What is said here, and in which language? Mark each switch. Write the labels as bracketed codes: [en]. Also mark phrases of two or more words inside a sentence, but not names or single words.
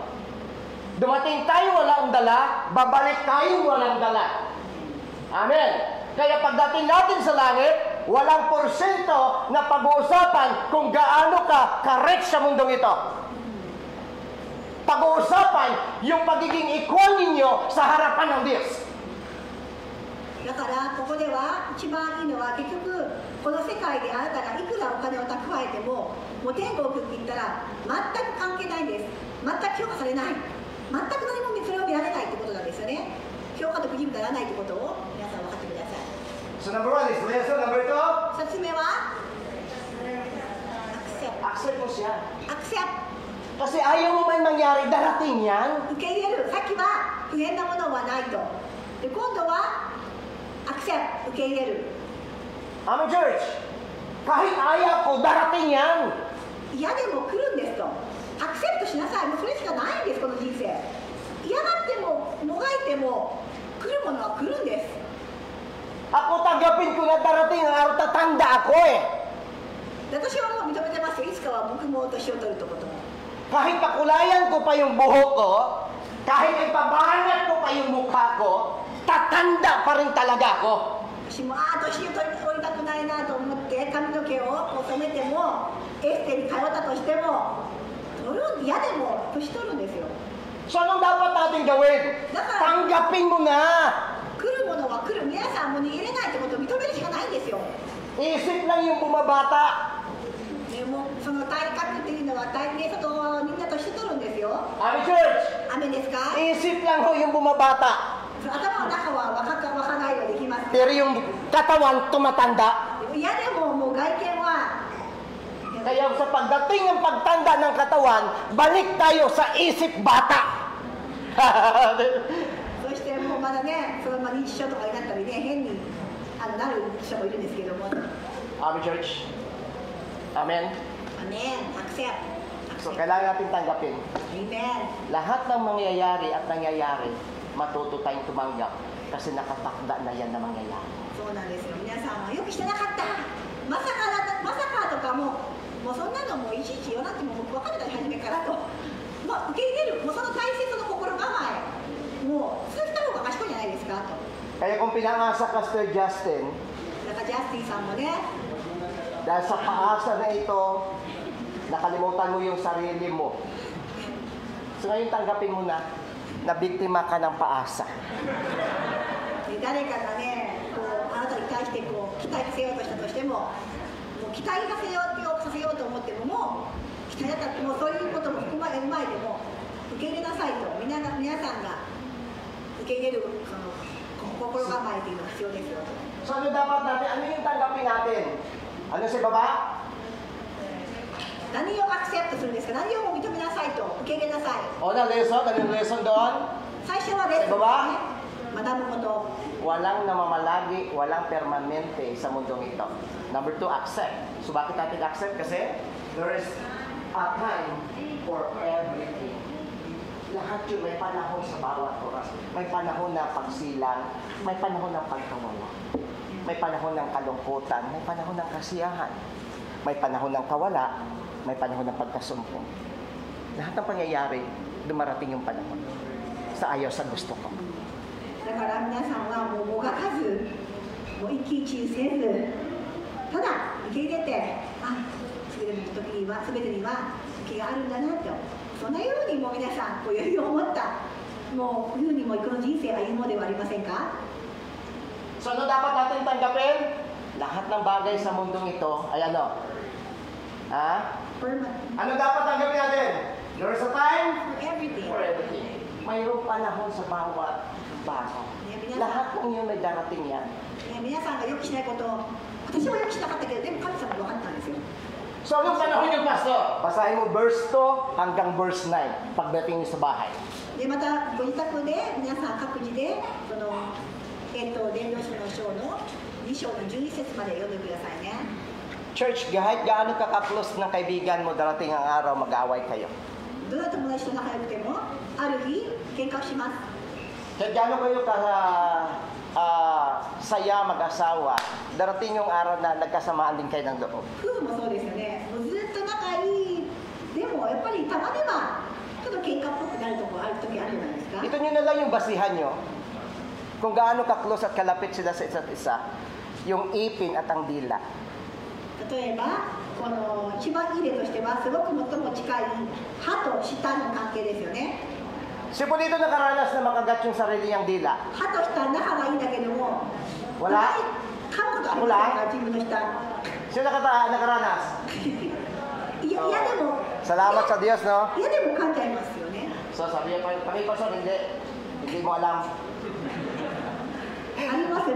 [tl] Dumating tayo walang dala, babalik tayo walang dala. Amen. Kaya pagdating natin sa langit, walang porsyento na pag-uusapan kung gaano ka correct sa mundong ito. Pag-uusapan yung pagiging equal ninyo sa harapan ng Diyos. [ja] だからここでは一番いいのは結局この世界であなたがいくらお金を蓄えてももう天国って言ったら全く関係ないんです。全く評価されない。全く何もそれを見られないってことなんですよね。評価と義務にならないってことを皆さん分かってください。 [en] So number 1 is lesson. Number 2, [ja] 2 つ目はアクセプ [tl] accept mo siya. [ja] アクセプ [tl] Kasi ayaw mo man mangyari, darating yan. [ja] 受け入れる。さっきは不変なものはないと。で今度はアクセプ受け入れる。 [en] Amen, church. [tl] Kahit ayaw ko, darating yan. [ja] 嫌でも来るんですと。アクセプトしなさい。もうそれしかないんです、この人生。嫌がってももがいても来るものは来るんです。 [tl] Ako tanggapin ko na darating ang araw, tatanda ako eh. [ja] で私はもう認めてますよ。いつかは僕も年を取るとことも。 [tl] Kahit pakulayan ko pa yung buhok ko, kahit ipabangat ko pa yung mukha ko, tatanda pa rin talaga ako. [ja] 私も年を取りたくないなと思って髪の毛を染めてもエステに通ったとしてもそれを嫌でも年取るんですよ。 [tl] So anong dapat natin gawin? Tanggapin mo na. [ja] 来るものは来る。皆さんも逃げれないってことを認めるしかないんですよ。 [tl] Isip lang yung bumabata. [ja] でもその体格っていうのは体型とみんな年取るんですよ。 [en] Amen, church. [ja] 雨ですか？ [tl] Isip lang ho yung bumabata. [ja] 頭の中は若返りはできます。 [tl] Pero yung katawan tumatanda. [ja] でも嫌でももう外見は [tl] Kaya sa pagdating ng pagtanda ng katawan, balik tayo sa isip bata. [ja] そしてもうまだね、その認知症とかになったりね、変になる人もいるんですけども。 [en] Amen, Church? Amen? Amen. Accept. [tl] So, kailangan natin tanggapin. Amen. Lahat ng mangyayari at nangyayari, matuto tayong tumanggap kasi nakatakda na yan na mangyayari. [ja] そうなんですよ。皆さんはよくしてなかった。まさかとかもうそんなのもいちいち言わなくても分かってた初めからと。まあ受け入れる。もうその大切な心構え。もうそうした方が賢いんじゃないですかと。 [tl] Kaya kung pinangasa ka, Sir Justin, [ja] だからジャスティンさんもね、 [tl] dahil sa paasa na ito, nakalimutan mo yung sarili mo. So ngayon tanggapin mo na biktima ka ng paasa. [ja] 誰かがね、こうあなたに対してこう期待させようとしたとしても、もう期待させようと思ってももう期待だったらもうそういうことも含まれる前でも受け入れなさいと皆さんが受け入れるその心構えというのが必要ですよと。 [tl] So ano dapat natin? Ano yung tanggapin natin? Ano sa baba? [ja] 何をアクセプトするんですか？何を認めなさいと受け入れなさい。 [tl] O na lesson? Ano yung lesson doon? [ja] 最初はレッスンですね。学ぶこと。 [tl] Walang namamalagi, walang permanente sa mundong ito. [en] Number 2, accept. So [tl] bakit natin [en] accept? Kasi there is a time for everything. [tl] Lahat yun, may panahon sa bawat oras. May panahon na pagsilang, may panahon ng pagkawala. May panahon ng kalungkutan, may panahon ng kasiyahan. May panahon ng kawala, may panahon ng pagkasumpong. Lahat ng pangyayari, dumarating yung panahon. Sa ayaw, sa gusto ko. [ja] だから皆さんはもうもがかず、もう一喜一憂せず、ただ受け入れて、あ、全ての時には、全てには時があるんだなと、そんなようにもう皆さんこう余裕を持った、もう冬にもこの人生を歩もうではありませんか。 [tl] So ano dapat natin tanggapin? Lahat ng bagay sa mundong ito ay ano? Ha? Ano dapat tanggapin natin? [en] There is a time For everything. for everything. [tl] Mayroong panahon sa bawat bagay. Lahat ng yun may darating yan. [ja] 皆さんが予期しないことを、私は予期しなかったけど、でも神様が分かったんですよ。 [tl] So anong panahon yung pastor? Basahin mo verse 2 hanggang verse 9 pagdating niyo sa bahay. [ja] でまたご自宅で皆さん各自でその伝道書の章の2章の12節まで読んでくださいね。 [tl] Church, kahit gaano ka ka-close ng kaibigan mo, darating ang araw mag-away kayo. [ja] どんな友達と仲良くてもある日喧嘩をします。 [tl] Kahit gaano kayo saya mag-asawa, darating yung araw na nagkasamaan din kayo ng loob. [ja] 夫婦もそうですよね。もうずっと仲いい。でもやっぱりたまにはちょっと喧嘩っぽくなるとこある時あるじゃないですか。 [tl] Ito nyo na lang yung basihan nyo. Kung gaano ka-close at kalapit sila sa isa't isa, yung ipin at ang dila. [ja] 例えばこの一番いい例としてはすごく最も近い歯と舌の関係ですよね。 [tl] Si Polito nakaranas na makagat yung sarili niyang dila. [ja] 歯と舌仲がいいんだけども、 [tl] Wala? [ja] 噛むことありませんか自分の舌。 [tl] Sino nakaranas? [ja] いやでも [tl] Salamat sa Diyos, no? [ja] いやでも噛んじゃいますよね。 [tl] So sabi niya, Pastor, hindi mo alam. [ja] ありますよね。